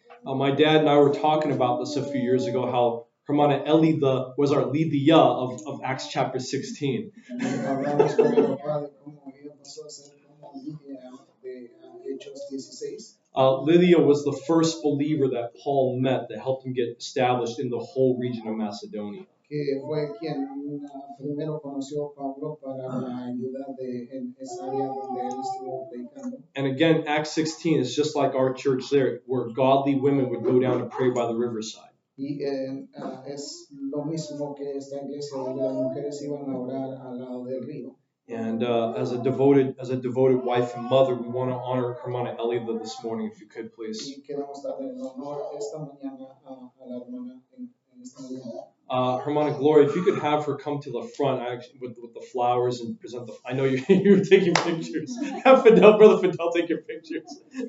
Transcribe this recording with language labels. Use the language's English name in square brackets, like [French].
[English] My dad and I were talking about this a few years ago, how Hermana Eli was our Lydia of Acts chapter 16. [Spanish] Hablamos con mi papá de cómo ella pasó a ser como Lidia de Hechos 16. [English] Lydia was the first believer that Paul met that helped him get established in the whole region of Macedonia. [Spanish] Que fue quien primero conoció a Pablo para la ayuda en esa área donde él estuvo predicando. [English] And again, Acts 16 is just like our church there, where godly women would go down to pray by the riverside. [Spanish] Y es lo mismo que esta iglesia donde las mujeres iban a orar al lado del río. [English] And as a devoted wife and mother, we want to honor Hermana Eli this morning, if you could, please. [Spanish] Y queremos darle el honor esta mañana a la hermana en esta mañana. [English] Hermana Gloria, if you could have her come to the front with the flowers and present the. I know you're taking pictures. Have Brother Fidel take your pictures.